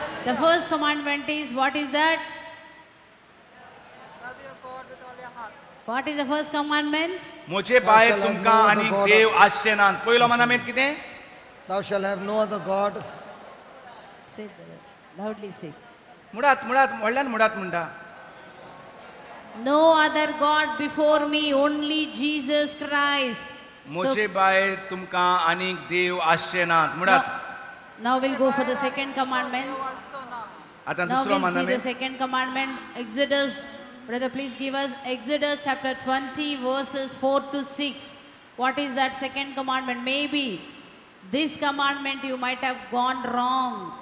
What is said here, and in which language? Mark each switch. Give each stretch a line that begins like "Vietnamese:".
English: The first commandment is, what is that? What is the first commandment?
Konkani: म्हजे भायर तुमकां आनीक देव आसचे नात. पयलो मनामेंत कितें?
English: Thou shalt have no other God. Say that. Loudly say.
Konkani: मुळात व्हडल्यान मुळात म्हणटा.
English: No other God before me, only Jesus Christ.
Konkani: म्हजे भायर तुमकां आनीक देव आसचे नात. मुळात
English: Now we'll go for the second commandment.
Konkani: आतां
English: Now
Konkani: दुसरो
English: we'll see the
Konkani: मनामेंत.
English: second commandment. Exodus, brother, please give us Exodus chapter 20 verses 4 to 6. What is that second commandment? Maybe this commandment you might have gone wrong.